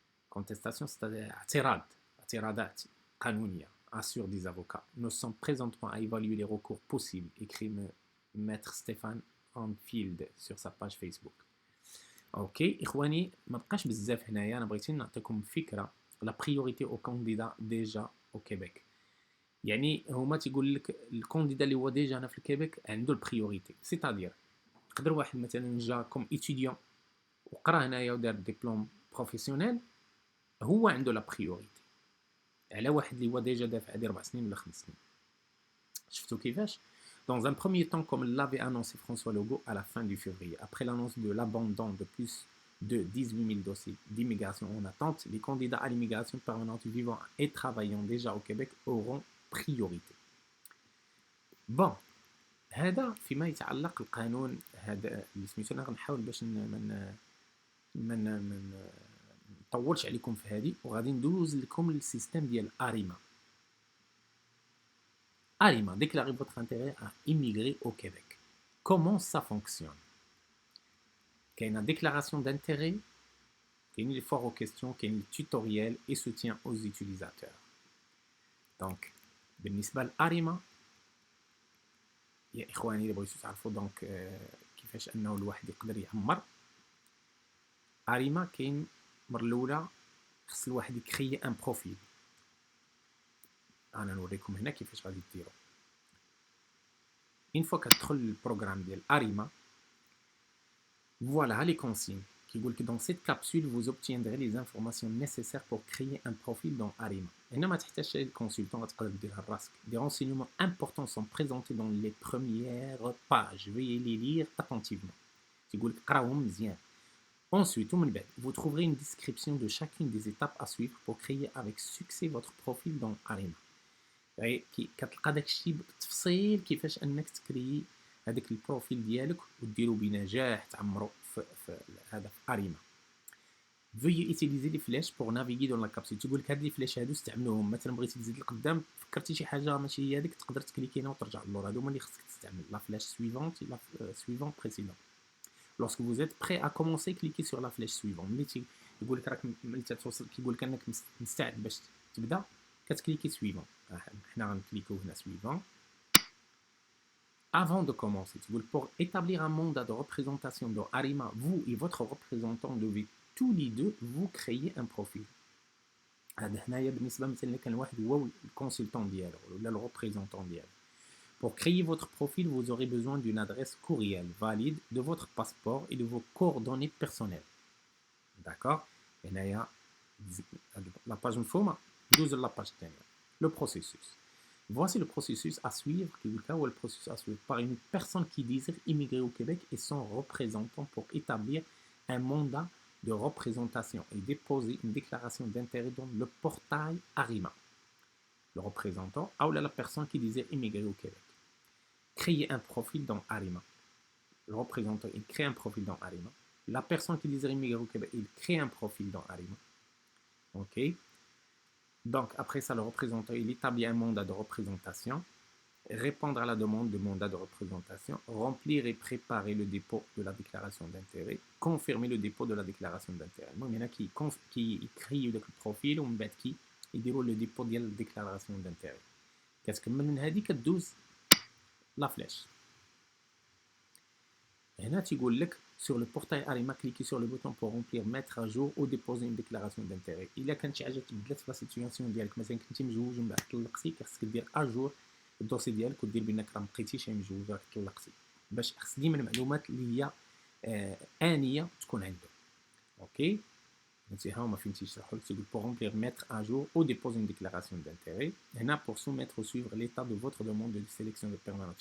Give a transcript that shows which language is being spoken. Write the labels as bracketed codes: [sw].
[fr] Contestation c'est [ar] اعتراضات قانونية. [fr] Assure des avocats. Nous sommes présentement à évaluer les recours possibles, écrit maître Stéphane Anfield sur sa page Facebook. [ar] اوكي اخواني ما بقاش بزاف هنايا انا بغيت نعطيكم فكره لا بريوريتي او كانديدا ديجا او كيبيك يعني هما تيقول لك الكانديدا اللي هو ديجا هنا في الكيبيك عنده البريوريتي سيتادير يقدر واحد مثلا جا كوم ايتيديون وقرا هنايا ودار ديبلوم بروفيسيونيل هو عنده لا بريوريتي على واحد اللي هو ديجا دافع هذه 4 سنين ولا 5 سنين. شفتوا كيفاش؟ [fr] Dans un premier temps, comme l'avait annoncé François Legault à la fin du février, après l'annonce de l'abandon de plus de 18 000 dossiers d'immigration en attente, les candidats à l'immigration permanente vivant et travaillant déjà au Québec auront priorité. [ar] Bon, هذا فيما يتعلق القانون هذا اللي سميتو انا غنحاول باش من نطولش عليكم في هذه وغادي ندوز لكم للسيستم ديال اريما. [fr] Arima, déclarez votre intérêt à immigrer au Québec. Comment ça fonctionne? كاينه déclaration d'intérêt, كاين les foires aux questions, كاين les tutoriels et soutien aux utilisateurs. [ar] دونك بالنسبه لاريما يا اخواني اللي بغيتو تعرفوا دونك كيفاش انه الواحد يقدر يعمر اريما، كاين المره الاولى خص الواحد يكري ان بروفيل. انا نوريكم هنا كيفاش غادي ديروا. [fr] une fois [ar] كتدخل للبروغرام ديال اريما [fr] voilà les consignes qui dit que dans cette capsule vous obtiendrez les informations nécessaires pour créer un profil dans Arima. [ar] هنا ما تحتاجش الكونسلتون غتقدر ديرها لراسك. [fr] Des renseignements importants sont présentés dans les premières pages. Veuillez les lire attentivement. [ar] تيقول لك قراوهم مزيان. [fr] Ensuite, [ar] ومن بعد, [fr] vous trouverez une description de chacune des étapes à suivre pour créer avec succès votre profil dans Arima. [ar] كتلقى داكشي بالتفصيل كيفاش انك تكري هذاك البروفيل ديالك وديرو بنجاح تعمرو في هذا في اريما. [fr] Veuillez utiliser les flèches pour naviguer dans la capsule. [ar] تقول لك هاد لي فلاش هادو استعملوهم مثلا بغيتي تزيد لقدام فكرتي شي حاجه ماشي هي هذيك تقدر تكليكي هنا وترجع للور. هادو هما اللي خصك تستعمل لا فلاش سويفونت لا سويفون بريسيدون. [fr] Lorsque vous êtes prêt à commencer, cliquez sur la flèche suivante. [ar] ملي يقول لك راك ملي توصل كيقول لك انك مستعد باش تبدا كتكليكي سويفون. حنا غنكليكو هنا سويفون. [fr] Avant de commencer, pour établir un mandat de représentation dans Arima, vous et votre représentant devez tous les deux vous créer un profil. [ar] هذا هنايا بالنسبة مثلا كان واحد هو الكونسلتون ديالو ولا الريبريزونطون ديالو. [fr] Pour créer votre profil, vous aurez besoin d'une adresse courriel valide, de votre passeport et de vos coordonnées personnelles. D'accord? [ar] هنايا la page مفهومة ندوز la page الثانية. [fr] Le processus. Voici le processus à suivre, ou le processus à suivre par une personne qui désire immigrer au Québec et son représentant pour établir un mandat de représentation et déposer une déclaration d'intérêt dans le portail Arima. Le représentant ou la personne qui désire immigrer au Québec. Créer un profil dans Arima. Le représentant, il crée un profil dans Arima. La personne qui désire immigrer au Québec, il crée un profil dans Arima. OK? Donc, après ça, le représentant, il établit un mandat de représentation, répondre à la demande de mandat de représentation, remplir et préparer le dépôt de la déclaration d'intérêt, confirmer le dépôt de la déclaration d'intérêt. Il y en a qui créent le profil ou qui déroulent le dépôt de la déclaration d'intérêt. Qu'est-ce que [ar] من هذه كدوز [fr] la flèche. [ar] هنا تيقول لك [fr] sur le portail Arima, cliquez sur le bouton pour remplir, mettre à jour ou déposer une déclaration d'intérêt. [ar] إلا كانت شي حاجة تبدلت في لا سيتوياسيون ديالك مثلا كنتي مزوج ومن بعد طلقتي خاصك دير اجور الدوسي ديالك ودير بانك راه مابقيتيش مزوج راك طلقتي باش خص ديما المعلومات اللي هي آنية تكون عنده. اوكي انت ها ما فهمتيش شرحوا لك تقول [fr] pour remplir, mettre à jour ou déposer une déclaration d'intérêt. هنا pour soumettre ou suivre l'état de votre demande de sélection de permanente.